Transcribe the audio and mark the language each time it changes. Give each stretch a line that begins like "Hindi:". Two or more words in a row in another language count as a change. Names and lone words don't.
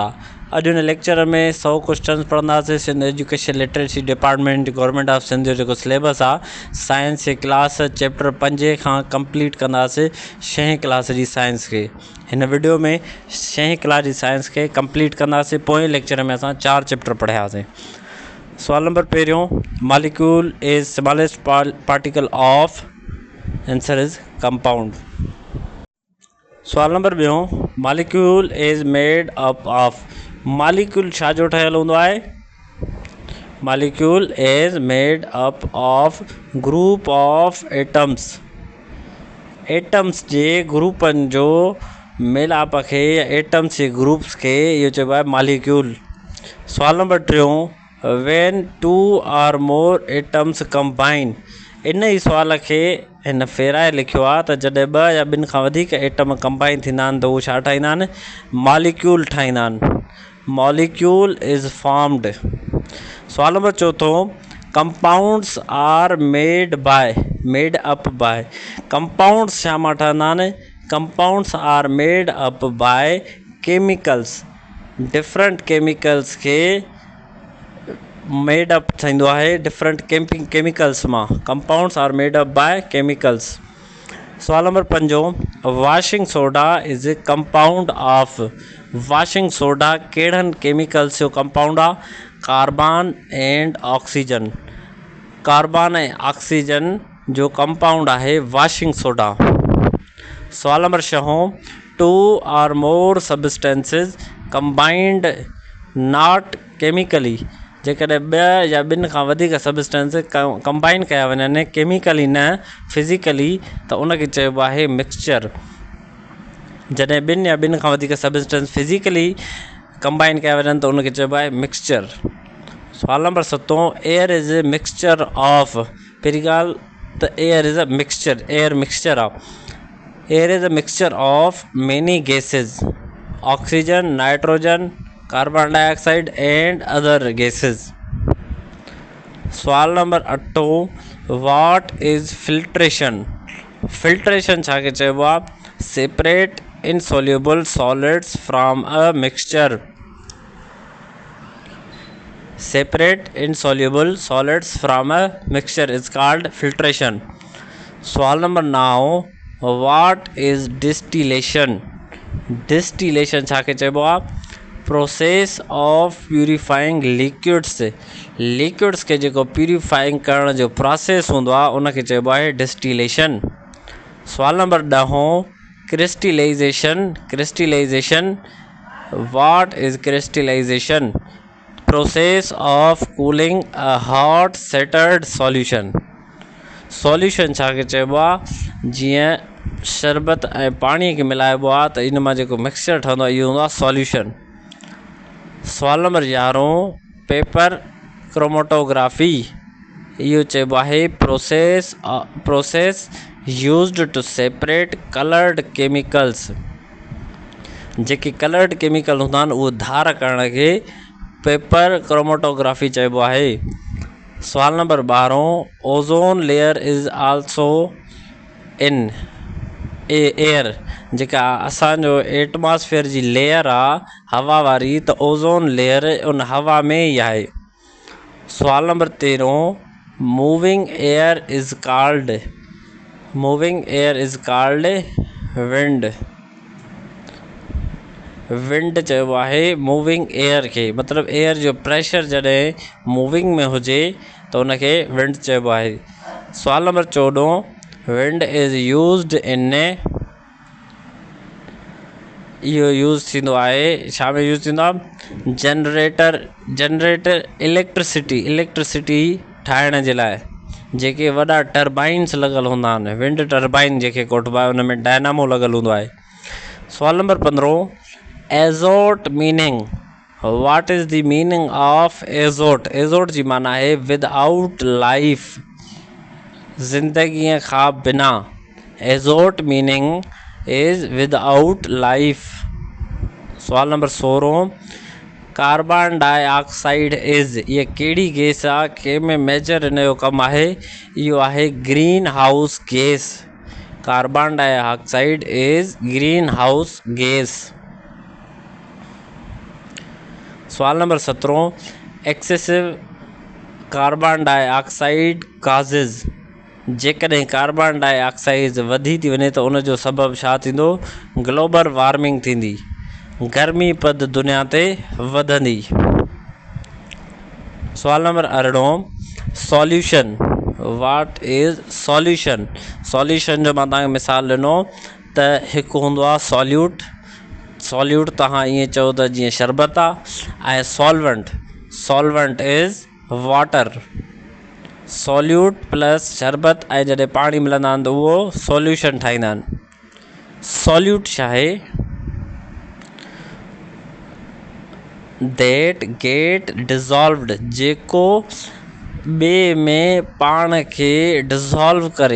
Sindhi: अॼु हिन लेक्चर में 100 क्वेश्चन पढ़ंदासीं। सिंध एजुकेशन लिटरेसी डिपार्टमेंट गवर्नमेंट ऑफ सिंध जो जेको सिलेबस आहे साइंस जी क्लास चैप्टर 5 खां कंप्लीट कंदासीं 6 क्लास जी साइंस खे। हिन वीडियो में 6 क्लास जी साइंस खे कंप्लीट कंदासीं। पोएं लेक्चर में असां 4 चैप्टर पढ़ियासीं। सवाल नंबर पहिरियों,
English: molecule is smallest particle of, answer is compound.
Sindhi: सवाल नंबर ॿियों,
English: molecule is made up of,
Sindhi: मॉलिक्यूल छा जो ठहियल हूंदो आहे?
English: molecule is made up of group of atoms,
Sindhi: एटम्स जे ग्रुपनि जो मेलाप खे या एटम्स जे ग्रुप्स खे इहो चइबो आहे मॉलिक्यूल। सवाल नंबर टियों,
English: when 2 or more atoms combine,
Sindhi: इन ई सुवाल खे हिन फेराए लिखियो आहे त जॾहिं 2 या 2 खां वधीक
English: atom combine
Sindhi: थींदा आहिनि त उहे छा ठाहींदा आहिनि? मॉलिक्यूल ठाहींदा आहिनि।
English: molecule is formed.
Sindhi: सवाल नंबर चौथों,
English: compounds are made by, made up by,
Sindhi: कंपाउंड्स छा मां ठहंदा आहिनि?
English: compounds are made up by chemicals, different chemicals
Sindhi: के
English: made up
Sindhi: थींदो आहे
English: different chemicals
Sindhi: मां।
English: compounds are made up by chemicals.
Sindhi: सवाल नंबर 5,
English: washing soda is a compound of,
Sindhi: वॉशिंग सोडा कहिड़नि केमिकल्स जो कंपाउंड आहे?
English: carbon and oxygen,
Sindhi: कार्बन ऐं ऑक्सीजन जो कंपाउंड आहे
English: washing soda.
Sindhi: सवाल नंबर 6,
English: 2 or more substances combined not chemically,
Sindhi: जेकॾहिं 2 या 2 खां वधीक सबस्टेंस कंबाइन कया वञनि केमिकली न फिज़िकली त उनखे चइबो आहे मिक्सचर। जॾहिं 2 या 2 खां वधीक सबस्टेंस फिज़िकली कंबाइन कया वञनि त उनखे चइबो आहे मिक्सचर। सवाल नंबर 7,
English: air is a mixture of,
Sindhi: पहिरीं ॻाल्हि त
English: air is a mixture, air mixture
Sindhi: आहे।
English: air is a mixture of many gases, oxygen, nitrogen, carbon dioxide and other gases.
Sindhi: सवाल नंबर 8,
English: what is filtration,
Sindhi: फिल्ट्रेशन छा खे चइबो आहे?
English: separate insoluble solids from a mixture, separate insoluble solids from a mixture is called filtration.
Sindhi: सवाल नंबर 9,
English: what is distillation,
Sindhi: डिस्टिलेशन छा खे चइबो आहे?
English: process of purifying liquids,
Sindhi: लिक्विड्स के जेको प्यूरिफाइंग करण जो प्रोसेस हूंदो आहे उनखे चइबो आहे डिस्टिलेशन। सवाल नंबर 10,
English: crystallization, crystallization, what is crystallization? process of cooling a hot saturated solution,
Sindhi: सॉल्यूशन छा खे चइबो आहे? जीअं शरबत ऐं पाणीअ खे मिलाइबो आहे त इन मां जेको मिक्सचर ठहंदो आहे इहो हूंदो आहे सॉल्यूशन। सवाल नंबर 11,
English: paper chromatography,
Sindhi: इहो चइबो आहे
English: process used to separate coloured chemicals,
Sindhi: जेके
English: coloured chemical
Sindhi: हूंदा आहिनि उहो धार करण खे
English: paper chromatography
Sindhi: चइबो आहे। सवाल नंबर 12,
English: ozone layer is also in air,
Sindhi: जेका असांजो एटमॉस्फेयर जी लेयर आहे हवा वारी त
English: ozone layer
Sindhi: उन हवा में ई आहे। सवाल नंबर 13,
English: moving air is called, moving air is called wind,
Sindhi: विंड चइबो आहे
English: moving air
Sindhi: खे, मतिलबु एयर जो प्रेशर जॾहिं मूविंग में हुजे त उनखे विंड चइबो आहे। सवाल नंबर 14,
English: wind is used in,
Sindhi: इहो यूज़ थींदो आहे छा में यूज़ थींदो आहे?
English: generator, generator electricity, electricity
Sindhi: ठाहिण जे लाइ जेके वॾा टर्बाइन्स लॻल हूंदा आहिनि,
English: wind turbine
Sindhi: जेके कोठबा आहे उन में डायनामो लॻल हूंदो आहे। सवाल नंबर 15,
English: azote meaning, what is the meaning of azote?
Sindhi: एज़ोट जी माना आहे
English: without life,
Sindhi: ज़िंदगीअ खां बिना।
English: azote meaning is without life.
Sindhi: सवाल नंबर 16,
English: carbon dioxide is
Sindhi: ये कहिड़ी गैस आहे कंहिंमें मेजर इन जो कमु आहे इहो आहे
English: green house gas. carbon dioxide is green house gas.
Sindhi: सवाल नंबर 17
English: excessive carbon dioxide causes
Sindhi: जेकॾहिं
English: carbon dioxide
Sindhi: वधी थी वञे त उनजो सबबु छा थींदो
English: global warming
Sindhi: थींदी गर्मी पद दुनिया ते वधंदी। सवाल नंबर 18
English: solution what is solution.
Sindhi: सॉल्यूशन जो मां तव्हांखे मिसाल ॾिनो त हिकु हूंदो आहे सॉल्यूट। सॉल्यूट तव्हां ईअं चओ त जीअं शरबत आहे ऐं
English: solvent is water. solute plus
Sindhi: शरबत ऐं जॾहिं पाणी मिलंदा आहिनि त उहो सॉल्यूशन ठाहींदा आहिनि। सॉल्यूट छा आहे
English: that get dissolved
Sindhi: जेको ॿिए में पाण खे डिज़ॉल्व करे।